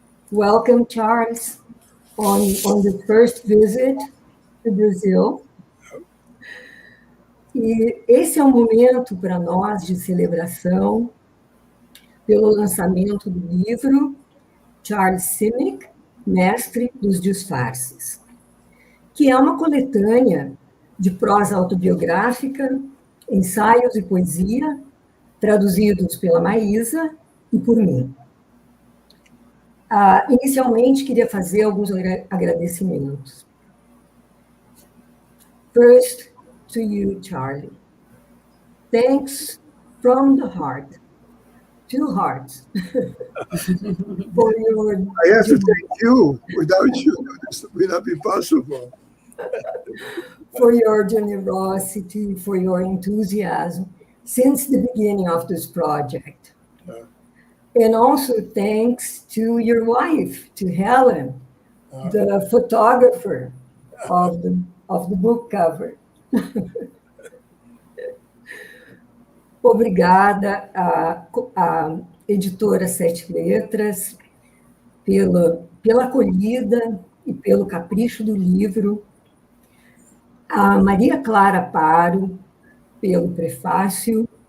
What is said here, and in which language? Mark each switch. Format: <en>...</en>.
<en>Welcome, Charles, on the first visit to Brazil.</en> <pt>E esse é um momento para nós de celebração pelo lançamento do livro Charles Simic, Mestre dos Disfarces, que é uma coletânea de prosa autobiográfica, ensaios e poesia, traduzidos pela Maísa e por mim. Inicialmente, queria fazer alguns agradecimentos.</pt> <en>First, to you, Charlie. Thanks from the heart, two hearts, for your... I have to thank you. Without you, this would not be possible. For your generosity, for your enthusiasm since the beginning of this project. And also thanks to your wife, to Helen, the photographer of the book cover.</en> <pt>Obrigada à editora Sete Letras pela acolhida e pelo capricho do livro. A Maria Clara Paro, pelo prefácio.</pt>